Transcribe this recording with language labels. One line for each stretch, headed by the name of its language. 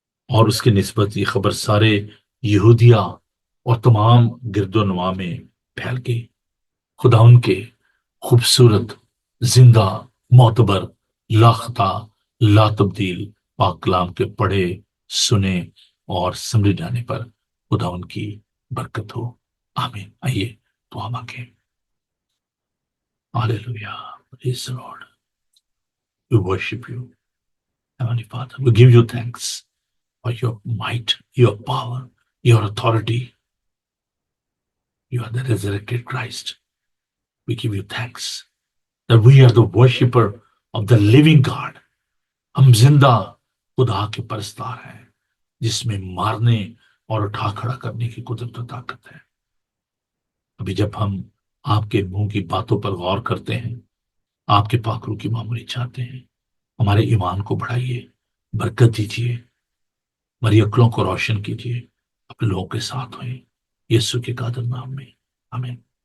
Urdu: اور اس کی نسبت یہ خبر سارے یہودیہ اور تمام گرد و نواح میں پھیل گئی۔ خدا ان کے خوبصورت، زندہ، معتبر، لاخطا، لا تبدیل پاک کلام کے پڑھے، سنے اور سمجھے جانے پر خدا ان کی برکت ہو، آمین۔ آئیے تو ہم آگے، hallelujah,
English: Praise the Lord, we worship you, Heavenly Father. We give you thanks for your might, your power, your authority. You are the resurrected Christ. We give you thanks that we are the worshipper of the living God.
Urdu: ہم زندہ خدا کے پرستار ہیں، جس میں مارنے اور اٹھا کھڑا کرنے کی قدرت و طاقت ہے۔ ابھی جب ہم آپ کے منہ کی باتوں پر غور کرتے ہیں، آپ کے پاک روح کی معمولی چاہتے ہیں، ہمارے ایمان کو بڑھائیے، برکت دیجیے، ہماری عقلوں کو روشن کیجیے، اپنے لوگوں کے ساتھ ہوئیں، یسوع کے قادر نام میں، آمین۔